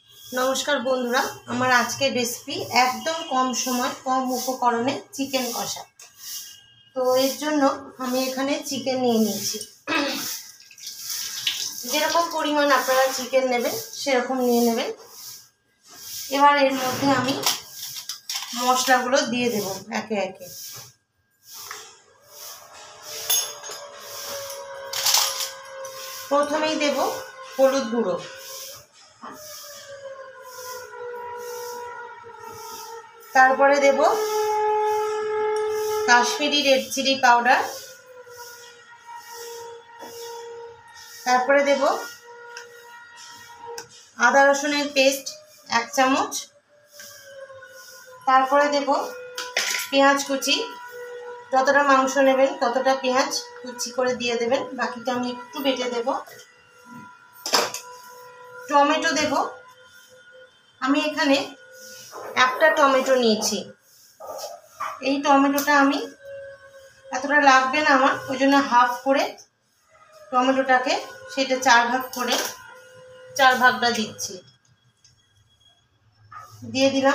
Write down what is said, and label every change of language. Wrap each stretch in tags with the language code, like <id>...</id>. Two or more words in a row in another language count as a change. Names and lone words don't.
<bn>নমস্কার বন্ধুরা আমার আজকের রেসিপি একদম কম সময় কম উপকরণে চিকেন কষা। তো এর জন্য আমি এখানে চিকেন নিয়ে নিয়েছি। যেরকম পরিমাণ আপনারা চিকেন নেবেন সেরকম নিয়ে নেবেন। এবার এর মধ্যে আমি মশলাগুলো দিয়ে দেব একে একে। প্রথমেই দেব হলুদ গুঁড়ো, তারপরে দেব কাশ্মীরী</bn> <en>red chili powder,</en> <bn>তারপরে দেব আদা রসুনের পেস্ট 1 চামচ, তারপরে দেব পেঁয়াজ কুচি, যতটা মাংস নেবেন ততটা পেঁয়াজ কুচি করে দিয়ে দেবেন, বাকিটা আমি একটু বেটে দেব। টমেটো দেব, আমি এখানে একটা টমেটো নিয়েছি। এই টমেটোটা আমি এতটা লাগবে না আমার, ওই জন্য হাফ করে টমেটোটাকে সেটা 4 ভাগ করে 4 ভাগটা দিচ্ছি, দিয়ে দিলাম।</bn>